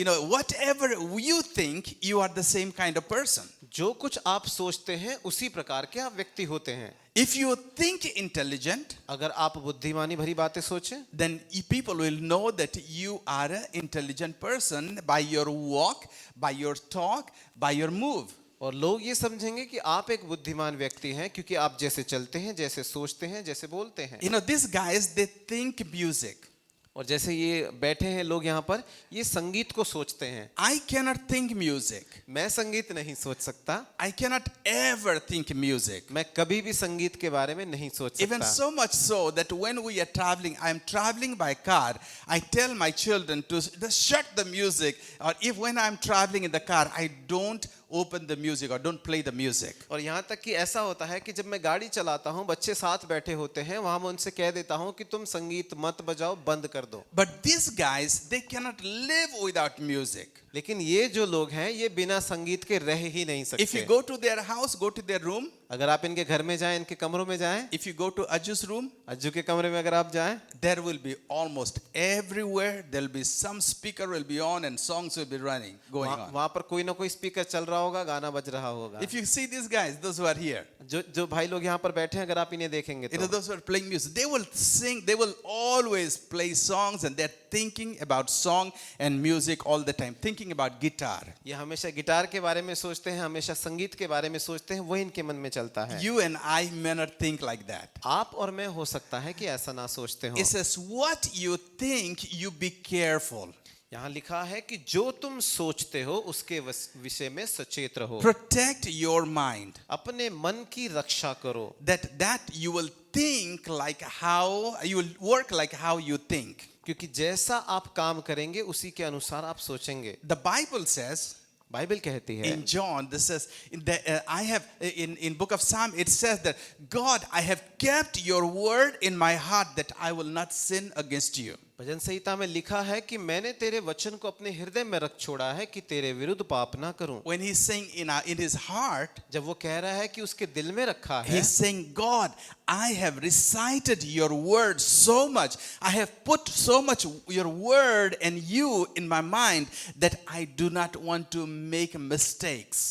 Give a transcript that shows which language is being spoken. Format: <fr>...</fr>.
<en>Whatever you think, you are the same kind of person.</en> <hi>जो कुछ आप सोचते हैं उसी प्रकार के आप व्यक्ति होते हैं.</hi> <en>If you think intelligent,</en> <hi>अगर आप बुद्धिमानी भरी बातें सोचें,</hi> <en>then people will know that you are an intelligent person by your walk, by your talk, by your move.</en> <hi>और लोग ये समझेंगे कि आप एक बुद्धिमान व्यक्ति हैं क्योंकि आप जैसे चलते हैं, जैसे सोचते हैं, जैसे बोलते हैं.</hi> <en>These guys, they think music.</en> <hi>और जैसे ये बैठे हैं लोग यहाँ पर, ये संगीत को सोचते हैं।</hi> <en>I cannot think music.</en> <hi>मैं संगीत नहीं सोच सकता,</hi> <en>I cannot ever think music.</en> <hi>मैं कभी भी संगीत के बारे में नहीं सोच</hi> <en>Even</en> <hi>सकता।</hi> <en>so much so that when we are traveling, I am traveling by car, I tell my children to just shut the music, or if when I am traveling in the car, I don't open the music or don't play the music.</en> <hi>और यहाँ तक कि ऐसा होता है कि जब मैं गाड़ी चलाता हूँ, बच्चे साथ बैठे होते हैं, वहां मैं उनसे कह देता हूँ कि तुम संगीत मत बजाओ, बंद कर दो।</hi> <en>But these guys, they cannot live without music.</en> <hi>लेकिन ये जो लोग हैं, ये बिना संगीत के रह ही नहीं</hi> <en>If you</en> <hi>सकते।</hi> <en>go to their house, go to their room.</en> <hi>अगर आप इनके घर में जाएं, इनके कमरों में जाएं,</hi> <en>If you go to Aju's room,</en> <hi>Ajju के कमरे में अगर आप जाएं,</hi> <en>there will be almost everywhere, there will be some speaker will be on and songs will be going on.</en> <hi>वहां पर कोई ना कोई स्पीकर चल रहा होगा, गाना बज रहा होगा।</hi> <en>If you see these guys, those who are here,</en> <hi>जो भाई लोग यहाँ पर बैठे हैं, अगर आप इन्हें देखेंगे</hi> <en>you know,</en> <hi>तो</hi> <en>those who are playing music, they will sing, they will always play songs and they're thinking about song and music all the time, thinking about guitar.</en> <hi>ये हमेशा गिटार के बारे में सोचते हैं, हमेशा संगीत के बारे में सोचते हैं, वही इनके मन में चलता है।</hi> <en>You and I may not think like that.</en> <hi>आप और मैं हो सकता है कि ऐसा ना सोचते हो।</hi> <en>It says, what you think, you be careful.</en> <hi>यहाँ लिखा है कि जो तुम सोचते हो उसके विषय में सचेत रहो।</hi> <en>Protect your mind.</en> <hi>अपने मन की रक्षा करो।</hi> <en>That you will think like how, you will work like how you think.</en> <hi>क्योंकि जैसा आप काम करेंगे उसी के अनुसार आप सोचेंगे।</hi> <en>The Bible says,</en> <hi>बाइबल कहती है,</hi> <en>in John, this says, I have, in book of Psalm, it says that, God, I have kept your word in my heart that I will not sin against you.</en> <hi>भजन संहिता में लिखा है कि मैंने तेरे वचन को अपने हृदय में रख छोड़ा है कि तेरे विरुद्ध पाप ना करूं।</hi> <en>When he's saying in his heart,</en> <hi>जब वो कह रहा है कि उसके दिल में रखा है,</hi> <en>he's saying, God, I have recited your word so much. I have put so much your word and you in my mind that I do not want to make mistakes.</en>